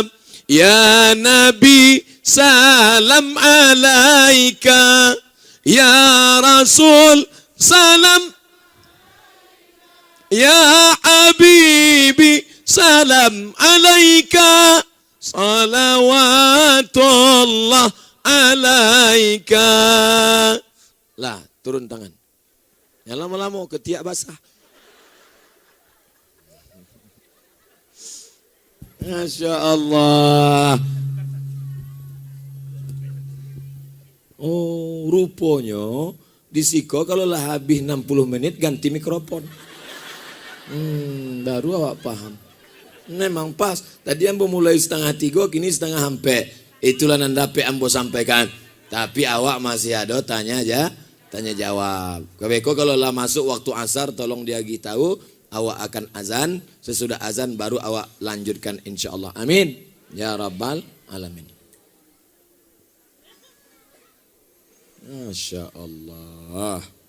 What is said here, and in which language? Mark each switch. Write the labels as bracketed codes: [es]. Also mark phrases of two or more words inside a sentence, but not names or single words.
[ar] يا نبي سلام عليك. يا رسول سلام. يا حبيبي سلام عليك. صلوات الله عليك. [min] Lah, turun tangan. Ya lama-lama ketiak basah. [ar] ما شاء الله. [min] Oh, rupanya di Siko kalau lah habis 60 menit ganti mikrofon. Baru awak paham. Memang pas. Tadi ambo mulai 2:30, kini 2:30. Itulah nandape ambo sampaikan. Tapi awak masih ada tanya jawab. Kebeko kalau lah masuk waktu asar tolong dia tahu. Awak akan azan. Sesudah azan baru awak lanjutkan insyaallah. [ar] آمين يا رب العالمين ما شاء الله.